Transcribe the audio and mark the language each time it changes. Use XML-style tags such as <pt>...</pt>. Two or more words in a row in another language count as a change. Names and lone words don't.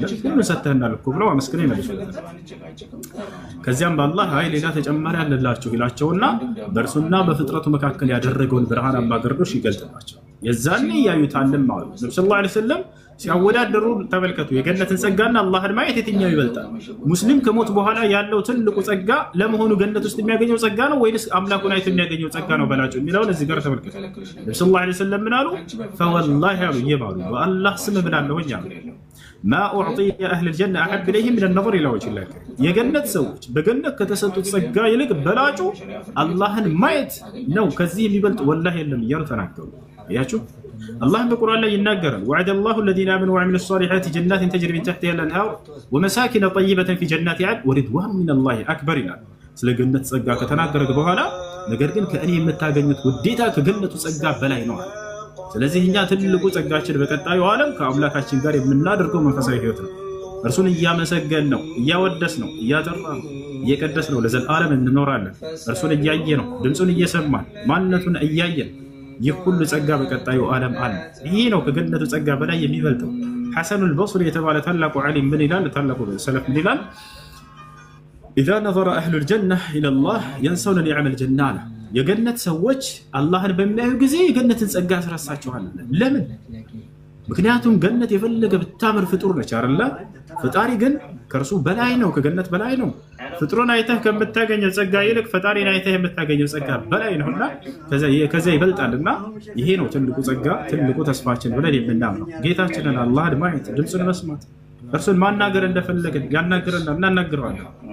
<am>ሁሉ ሰጥተህናል እኮ ብለው አመስግነው ይመልሱለታል። ከዚያም በአላህ አይ ሌላ ተጨማሪ አለላችሁ ይላቸውና በእርሱና በፍጥረቱ መካከል ያደረገውን ብርሃናማ ግርዶሽ ይገልጥላቸው። የዛኔ ያዩታልም አሉ ነብዩ</am> <ar>صلى الله عليه وسلم</ar> <am>ሲያወዳደሩ ተመልከቱ። የገነትን ጸጋና አላህን ማየት የትኛው ይበልጣል? ሙስሊም ከሞት በኋላ ያለው ትልቁ ጸጋ ለመሆኑ ገነት ውስጥ የሚያገኘው ጸጋ ነው ወይስ አምላኩን አይቶ የሚያገኘው ጸጋ ነው በላጩ የሚለውን እዚህ ጋር ተመልከቱ። ነብዩ</am> <ar>صلى الله عليه وسلم</ar> <am>ምን አሉ? ፈወላሂ አሉ ይባሉ በአላህ ስም ብላለሁኝ አሉ</am> <ar>ما أعطي أهل الجنة أحب إليهم من النظر إلى وجه الله</ar> <am>የገነት ሰዎች በገነት ከተሰጡት ጸጋ ይልቅ በላጩ አላህን ማየት ነው ከዚህ የሚበልጥ ወላሂ የለም እያሉ ተናገሩ። ያችሁ</am> <ar>الله بالقرآن لا ينقر وعد الله الذين آمنوا وعملوا الصالحات جنات تجري من تحتها الأنهار ومساكن طيبة في جنات عدن ورضوان من الله أكبر</ar> <am>ይላል። ስለ ገነት ጸጋ ከተናገረ በኋላ ነገር ግን ከእኔ የምታገኙት ውዴታ ከገነቱ ጸጋ በላይ ነው። ስለዚህ እኛ ትልቁ ጸጋችን በቀጣዩ ዓለም ከአምላካችን ጋር የምናደርገው መንፈሳዊ ህይወት ነው። እርሱን እያመሰገን ነው፣ እያወደስ ነው፣ እያጠራ ነው፣ እየቀደስ ነው ለዘላለም እንኖራለን። እርሱን እያየ ነው፣ ድምጹን እየሰማን ማንነቱን እያየን ይህ ሁሉ ጸጋ በቀጣዩ ዓለም አለ። ይሄ ነው ከገነቱ ጸጋ በላይ የሚበልጠው። ሐሰኑል በስሪ የተባለ ታላቁ ዓሊም ምን ይላል? ታላቁ ሰለፍ ምን ይላል?</am> <ar>إذا نظر أهل الجنة إلى الله ينسون نعم الجنة</ar> <am>የገነት ሰዎች አላህን በሚያዩ ጊዜ የገነትን ጸጋ ያስረሳቸዋል። ለምን? ምክንያቱም ገነት የፈለገ ብታምር ፍጡር ነች አይደለ? ፈጣሪ ግን ከርሱ በላይ ነው፣ ከገነት በላይ ነው። ፍጡሩን አይተህ ከምታገኘው ጸጋ ይልቅ ፈጣሪን አይተህ የምታገኘው ጸጋ በላይ ነውና ከዛ ይበልጣልና ይሄ ነው ትልቁ ጸጋ፣ ትልቁ ተስፋችን ብለን የምናምነው ጌታችንን አላህን ማየት፣ ድምፁን መስማት፣ እርሱን ማናገር እንደፈለግን ያናግረናል፣ እናናግረዋለን።</am>